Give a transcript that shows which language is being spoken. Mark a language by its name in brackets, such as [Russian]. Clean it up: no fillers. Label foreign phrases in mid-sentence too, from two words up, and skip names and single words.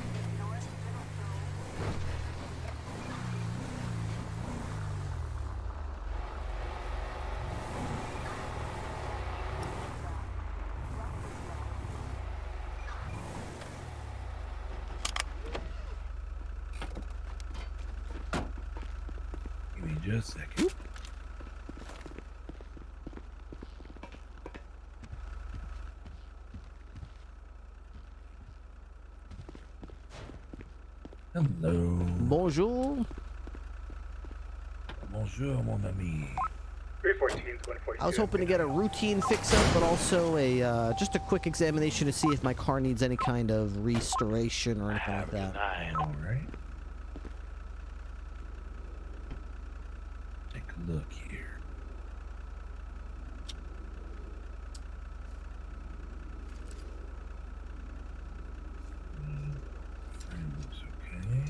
[English] Give me just a second. Hello. [French] Bonjour. Bonjour, mon ami. [English] 314, 142. I was hoping to get a routine fix-up, but also a just a quick examination to see if my car needs any kind of restoration or anything like that. All right. Take a look here. Frame looks okay.